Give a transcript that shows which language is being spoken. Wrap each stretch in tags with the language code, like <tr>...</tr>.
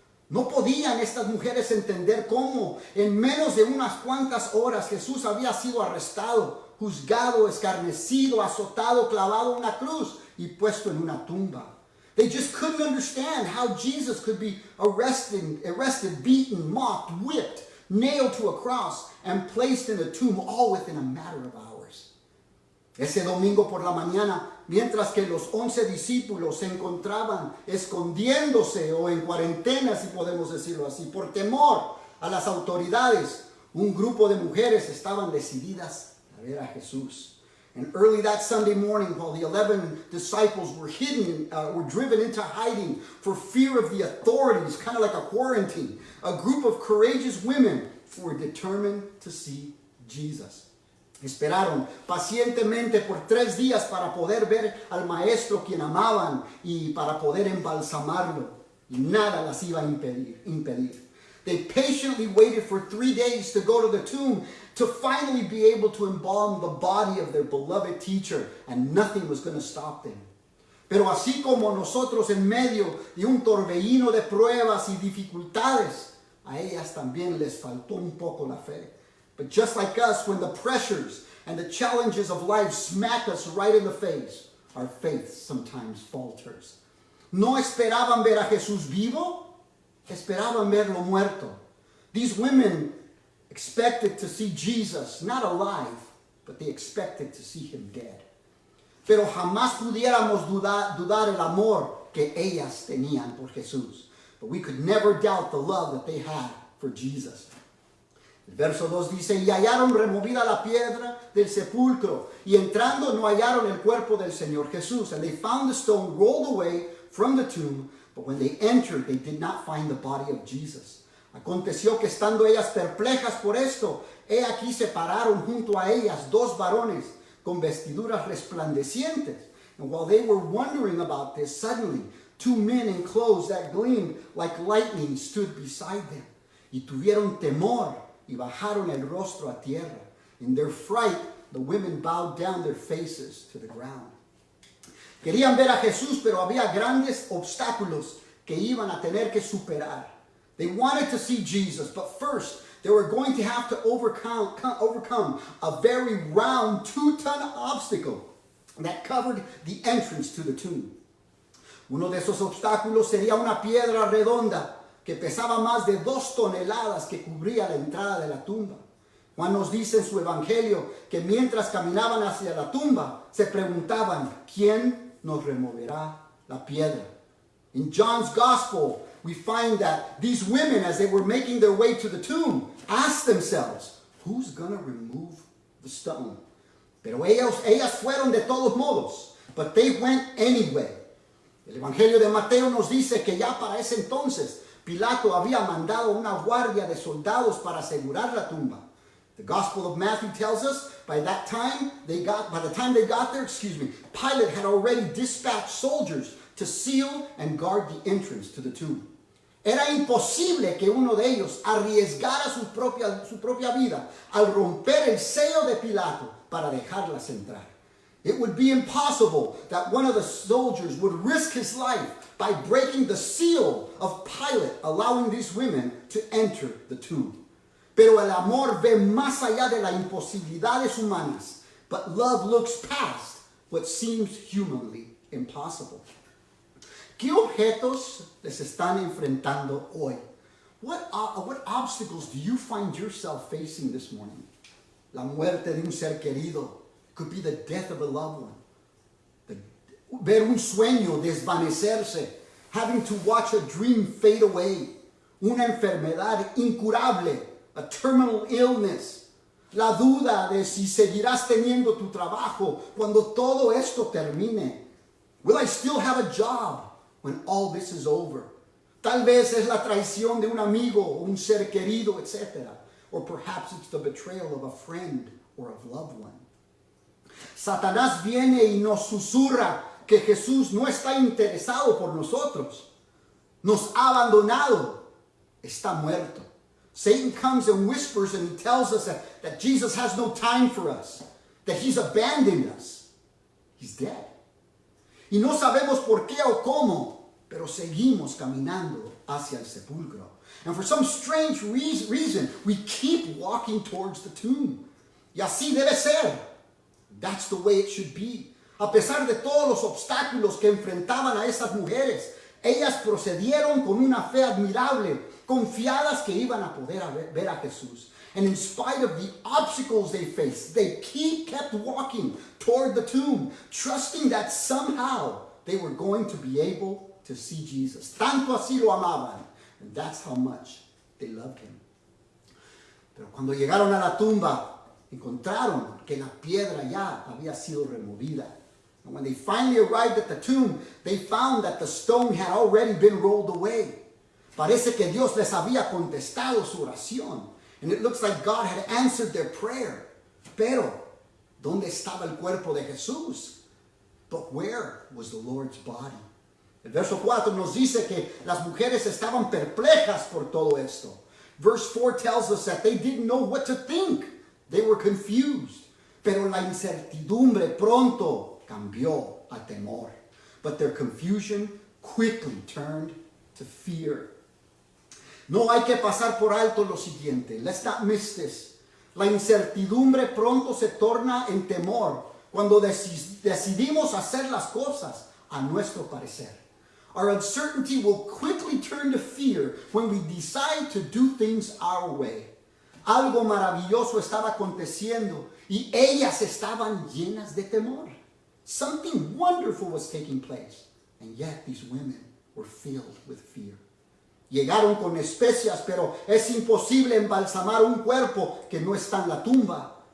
<es>No podían estas mujeres entender cómo en menos de unas cuantas horas Jesús había sido arrestado, juzgado, escarnecido, azotado, clavado en una cruz y puesto en una tumba.</es> <en>They just couldn't understand how Jesus could be arrested, beaten, mocked, whipped, nailed to a cross, and placed in a tomb all within a matter of hours.</en> <es>Ese domingo por la mañana, mientras que los 11 discípulos se encontraban escondiéndose o en cuarentena, si podemos decirlo así, por temor a las autoridades, un grupo de mujeres estaban decididas a ver a Jesús.</es> <en>And early that Sunday morning, while the 11 disciples were driven into hiding for fear of the authorities, kind of like a quarantine, a group of courageous women were determined to see Jesus.</en> <es>Esperaron pacientemente por 3 días para poder ver al maestro quien amaban y para poder embalsamarlo. Y nada las iba a impedir.</es> <en>They patiently waited for 3 days to go to the tomb to finally be able to embalm the body of their beloved teacher, and nothing was going to stop them.</en> <es>Pero así como nosotros en medio de un torbellino de pruebas y dificultades, a ellas también les faltó un poco la fe.</es> <en>But just like us, when the pressures and the challenges of life smack us right in the face, our faith sometimes falters.</en> <es>No esperaban ver a Jesús vivo, esperaban verlo muerto.</es> <en>These women expected to see Jesus, not alive, but they expected to see him dead.</en> <es>Pero jamás pudiéramos dudar el amor que ellas tenían por Jesús.</es> <en>But we could never doubt the love that they had for Jesus.</en> <es>El verso 2 dice, y hallaron removida la piedra del sepulcro, y entrando no hallaron el cuerpo del Señor Jesús.</es> <en>And they found the stone rolled away from the tomb, but when they entered, they did not find the body of Jesus.</en> <es>Aconteció que estando ellas perplejas por esto, he aquí se pararon junto a ellas 2 varones con vestiduras resplandecientes.</es> <en>And while they were wondering about this, suddenly 2 men in clothes that gleamed like lightning stood beside them.</en> <es>Y tuvieron temor y bajaron el rostro a tierra.</es> <en>In their fright, the women bowed down their faces to the ground.</en> <es>Querían ver a Jesús, pero había grandes obstáculos que iban a tener que superar.</es> <en>They wanted to see Jesus, but first they were going to have to overcome a very round 2-ton obstacle that covered the entrance to the tomb.</en> <es>Uno de esos obstáculos sería una piedra redonda que pesaba más de 2 toneladas que cubría la entrada de la tumba. Juan nos dice en su evangelio que mientras caminaban hacia la tumba, se preguntaban, ¿quién nos removerá la piedra?</es> <en>In John's Gospel, we find that these women, as they were making their way to the tomb, asked themselves, who's going to remove the stone?</en> <es>Pero ellas fueron de todos modos,</es> <en>but they went anyway.</en> <es>El Evangelio de Mateo nos dice que ya para ese entonces, Pilato había mandado una guardia de soldados para asegurar la tumba.</es> <en>The Gospel of Matthew tells us by the time they got there, Pilate had already dispatched soldiers to seal and guard the entrance to the tomb.</en> <es>Era imposible que uno de ellos arriesgara su propia vida al romper el sello de Pilato para dejarlas entrar.</es> <en>It would be impossible that one of the soldiers would risk his life by breaking the seal of Pilate, allowing these women to enter the tomb.</en> <es>Pero el amor ve más allá de las imposibilidades humanas,</es> <en>but love looks past what seems humanly impossible.</en> <es>¿Qué objetos les están enfrentando hoy?</es> <en>What obstacles do you find yourself facing this morning?</en> <es>La muerte de un ser querido.</es> <en>Could be the death of a loved one.</en> <es>Ver un sueño desvanecerse.</es> <en>Having to watch a dream fade away.</en> <es>Una enfermedad incurable.</es> <en>A terminal illness.</en> <es>la duda de si seguirás teniendo tu trabajo cuando todo esto termine.</es> <en>Will I still have a job when all this is over?</en> <es>Tal vez es la traición de un amigo o un ser querido, etc.</es> <en>Or perhaps it's the betrayal of a friend or a loved one.</en> <es>Satanás viene y nos susurra que Jesús no está interesado por nosotros. Nos ha abandonado. Está muerto.</es> <en>Satan comes and whispers and he tells us that Jesus has no time for us. That he's abandoned us. He's dead.</en> <es>Y no sabemos por qué o cómo, pero seguimos caminando hacia el sepulcro.</es> <en>And for some strange reason, we keep walking towards the tomb.</en> <es>Y así debe ser.</es> <en>That's the way it should be.</en> <es>A pesar de todos los obstáculos que enfrentaban a esas mujeres, ellas procedieron con una fe admirable, confiadas que iban a poder ver a Jesús.</es> <en>And in spite of the obstacles they faced, they kept walking toward the tomb, trusting that somehow they were going to be able to see Jesus.</en> <es>Tanto así lo amaban.</es> <en>And that's how much they loved him.</en> <es>Pero cuando llegaron a la tumba, encontraron que la piedra ya había sido removida.</es> <en>And when they finally arrived at the tomb, they found that the stone had already been rolled away.</en> <es>Parece que Dios les había contestado su oración.</es> <en>And it looks like God had answered their prayer.</en> <es>Pero, ¿dónde estaba el cuerpo de Jesús?</es> <en>But where was the Lord's body?</en> <es>El verso 4 nos dice que las mujeres estaban perplejas por todo esto.</es> <en>Verse 4 tells us that they didn't know what to think. They were confused.</en> <es>Pero la incertidumbre pronto cambió a temor.</es> <en>But their confusion quickly turned to fear.</en> <es>No hay que pasar por alto lo siguiente.</es> <en>Let's not miss this.</en> <es>La incertidumbre pronto se torna en temor cuando decidimos hacer las cosas a nuestro parecer.</es> <en>Our uncertainty will quickly turn to fear when we decide to do things our way.</en> <es>Algo maravilloso estaba aconteciendo y ellas estaban llenas de temor.</es> <en>Something wonderful was taking place, and yet these women were filled with fear.</en> <es>Llegaron con especias, pero es imposible embalsamar un cuerpo que no está en la tumba.</es>